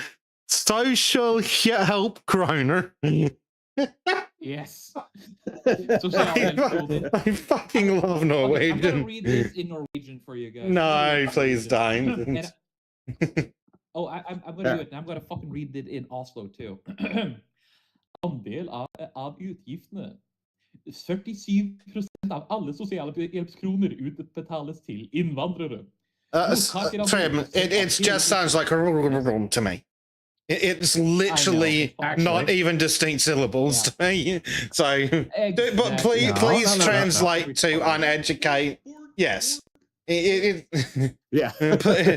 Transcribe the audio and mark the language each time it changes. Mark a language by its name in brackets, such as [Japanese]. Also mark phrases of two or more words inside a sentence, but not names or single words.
[English] Social help kroner. Yes. I fucking love Norwegian. I'm gonna read this in Norwegian for you guys. No, please don't. I'm gonna do it. I'm gonna fucking read it in Oslo too. [Norwegian] Andel av utgiftene. 47% av alle sosialhjelpskroner utbetales til innvandrere. [English] Trim, it just sounds like a to me. It's literally not even distinct syllables to me. So, Exactly. but please translate to uneducate. Yes. Yeah. Yeah,